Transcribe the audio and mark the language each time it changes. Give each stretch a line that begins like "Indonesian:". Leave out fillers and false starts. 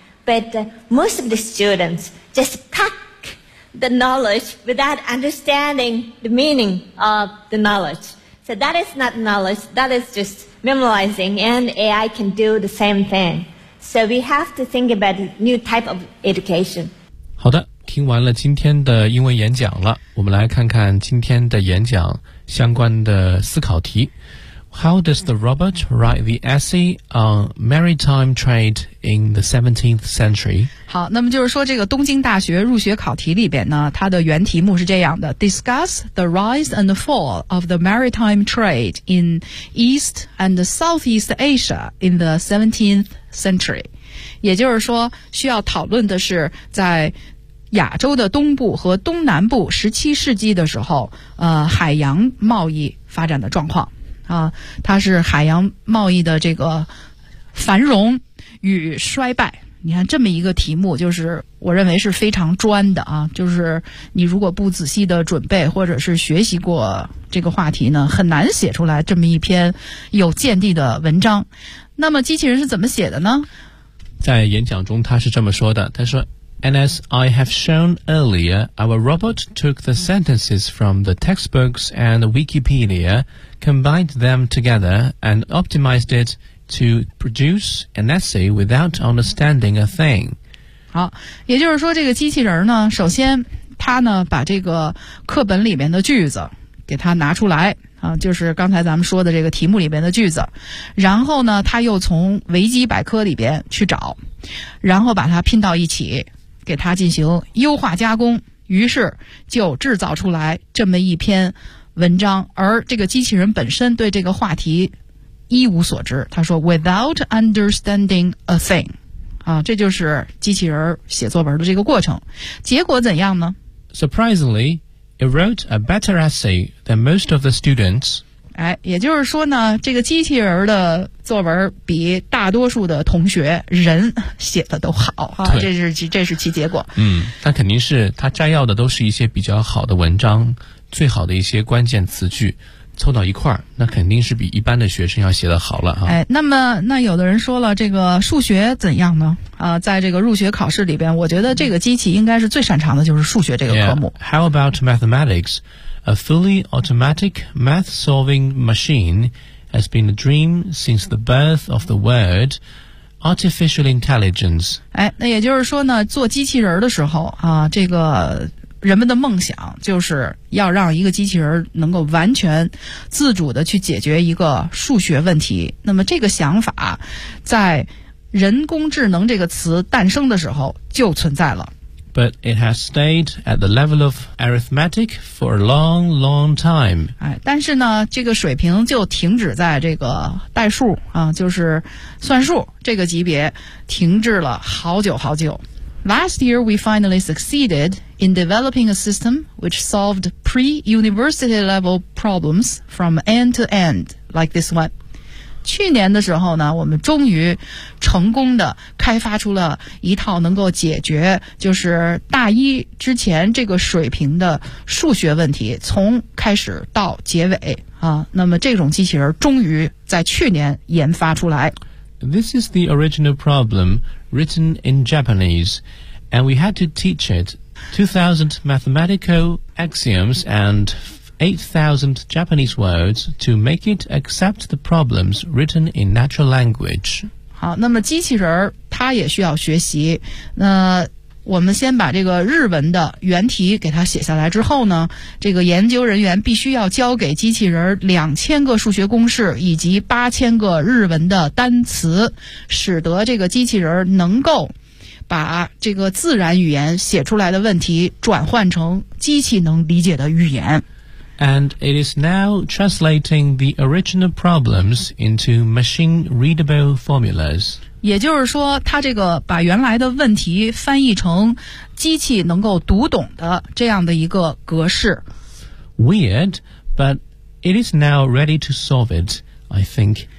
English: But most of the students just pack the knowledge without understanding the meaning of the knowledge. So that is not knowledge, that is just memorizing, and AI can do the same thing. So we have to think about a new type of education.
Chinese: 好的，听完了今天的英文演讲了，我们来看看今天的演讲相关的思考题。
English: How does the robot write the essay on maritime trade in the 17th century?
Chinese: 好，那么就是说这个东京大学入学考题里边呢，它的原题目是这样的
English: Discuss the rise and fall of the maritime trade in East and Southeast Asia in the 17th century.
Chinese: 也就是说需要讨论的是在亚洲的东部和东南部17世纪的时候海洋贸易发展的状况。啊，它是海洋贸易的这个繁荣与衰败。你看这么一个题目，就是我认为是非常专的啊。就是你如果不仔细的准备，或者是学习过这个话题呢，很难写出来这么一篇有见地的文章。那么机器人是怎么写的呢？在演讲中，他是这么说的：他说
English: And as I have shown earlier, our robot took the sentences from the textbooks and Wikipedia, combined them together, and optimized it to produce an essay without understanding a thing.
Chinese: 好，也就是说这个机器人呢，首先它呢把这个课本里面的句子给它拿出来啊，就是刚才咱们说的这个题目里面的句子，然后呢它又从维基百科里边去找，然后把它拼到一起，给它进行优化加工，于是就制造出来这么一篇文章。而这个机器人本身对这个话题一无所知，他说
English: without understanding a thing
Chinese: 啊，这就是机器人写作文的这个过程。结果怎样呢？
English: Surprisingly, it wrote a better essay than most of the students.
Chinese: 哎，也就是说呢，这个机器人的作文比大多数的同学人写的都好啊，这是其结果。嗯，那肯定是他摘要的都是一些比较好的文章，最好的一些关键词句凑到一块儿，那肯定是比一般的学生要写得好了哈。哎，那么那有的人说了，这个数学怎样呢？在这个入学考试里边，我觉得这个机器应该是最擅长的就是数学这个科目。
English: Yeah. How about mathematics? A fully automatic math-solving machine has been a dream since the birth of the word artificial intelligence.
Chinese: 哎，那也就是说呢，做机器人的时候啊，这个人们的梦想就是要让一个机器人能够完全自主的去解决一个数学问题。那么这个想法在人工智能这个词诞生的时候就存在了。
English: But it has stayed at the level of arithmetic for a long, long time.
Chinese: 哎，但是呢，这个水平就停止在这个代数啊，就是算术这个级别停滞了好久好久。
English: Last year, we finally succeeded in developing a system which solved pre-university level problems from end to end, like this one.
Chinese: 去年的时候呢，我们终于成功的开发出了一套能够解决就是大一之前这个水平的数学问题，从开始到结尾啊。那么这种机器人终于在去年研发出来。
English: This is the original problem written in Japanese, and we had to teach it 2,000 mathematical axioms and 8,000 Japanese words to make it accept the problems written in natural language.
Chinese: 好，那么机器人它也需要学习。那我们先把这个日文的原题给它写下来之后呢，这个研究人员必须要教给机器人2000个数学公式以及8000个日文的单词，使得这个机器人能够把这个自然语言写出来的问题转换成机器能理解的语言。
English: And it is now translating the original problems into machine-readable formulas.
Chinese: 也就是说，它这个把原来的问题翻译成机器能够读懂的这样的一个格式。
English: Weird, but it is now ready to solve it, I think.